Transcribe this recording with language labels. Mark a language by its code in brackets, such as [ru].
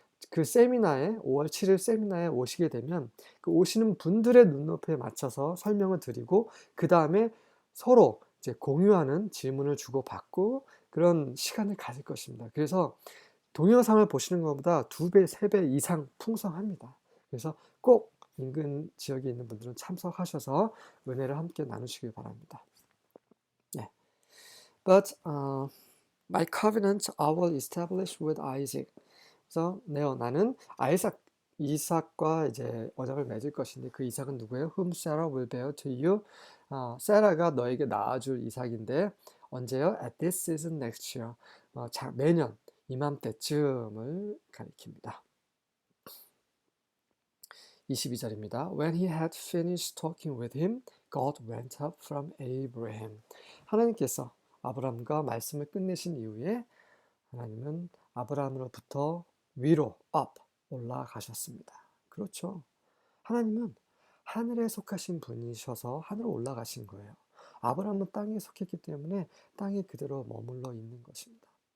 [ko] 그 세미나에 5월 7일 세미나에 오시게 되면 그 오시는 분들의 눈높이에 맞춰서 설명을 드리고 그 다음에 서로 이제 공유하는 질문을 주고받고 그런 시간을 가질 것입니다. 그래서 동영상을 보시는 것보다 2배, 3배 이상 풍성합니다. 그래서 꼭 인근 지역에 있는 분들은 참석하셔서 은혜를 함께 나누시길 바랍니다. 네. [en] But my covenant I will establish with Isaac. [ko] 그래서 나는 이삭과 이제 언약을 맺을 것인데 그 이삭은 누구예요? [en] Whom Sarah will bear to you. [ko] 세라가 너에게 낳아줄 이삭인데 언제요? [en] At this season next year. [ko] 매년 이맘때쯤을 가리킵니다. 22절입니다. [en] When he had finished talking with him, God went up from Abraham. [ko] 하나님께서 아브라함과 말씀을 끝내신 이후에 하나님은 아브라함으로부터 위로 up 올라가셨습니다. 그렇죠. 하나님은 하늘에 속하신 분이셔서 하늘로 올라가신 거예요. 아브라함은 땅에 속했기 때문에 땅에 그대로 머물러 있는 것입니다.